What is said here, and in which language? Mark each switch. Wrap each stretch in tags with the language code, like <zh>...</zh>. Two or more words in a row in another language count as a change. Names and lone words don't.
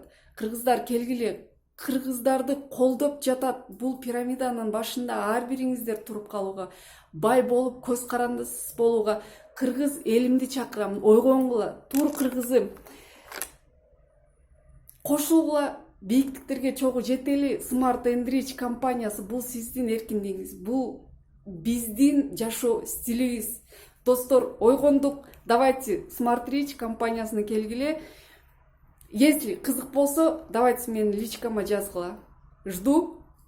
<ky>Кыргыздар келгиле, кыргыздарды колдоп жатат. Бул пирамиданын башында ар бириңиздер туруп калууга, бай болуп көз карандысыз болууга кыргыз элимди чакырам. Ойгоңгула, тур кыргызым. Кошулгула, бийиктиктерге чогуу жетели. Smart and Rich компаниясы бул сиздин эркиндигиңиз, бул биздин жашоо стилибиз. Достор, ойгондук. Давайте Smart Rich компаниясына келгиле. Если кызык болсо, давайте мени личкама жазгыла.</ky> <ru>Жду.</ru>